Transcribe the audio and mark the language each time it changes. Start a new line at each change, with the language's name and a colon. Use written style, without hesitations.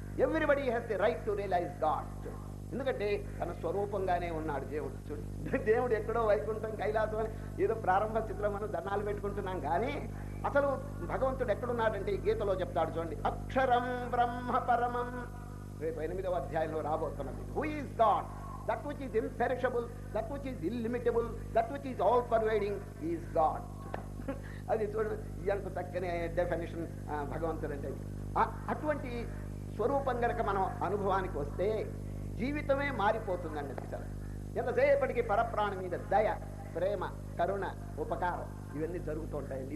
English: Everybody has the right to realise God.
Telugu: ఎందుకంటే తన స్వరూపంగానే ఉన్నాడు దేవుడు. దేవుడు ఎక్కడో వైకుంఠం, కైలాసం అని ఏదో ప్రారంభ స్థితిలో మనం దండాలు పెట్టుకుంటున్నాం. కానీ అసలు భగవంతుడు ఎక్కడున్నాడంటే ఈ గీతలో చెప్తాడు చూడండి, అక్షరం బ్రహ్మ పరమం. రేపు 8వ అధ్యాయంలో రాబోతున్నది.
English: Who is God? That which is imperishable, that which is illimitable, that which is all pervading is God.
Telugu: అది చూడండి, ఎంత చక్కని డెఫినేషన్ భగవంతుడు అంటే. అటువంటి స్వరూపం కనుక మనం అనుభవానికి వస్తే జీవితమే మారిపోతుందండి. సార్ ఎంతసేపటికి పరప్రాణి మీద దయ, ప్రేమ, కరుణ, ఉపకారం ఇవన్నీ జరుగుతూ ఉంటాయండి.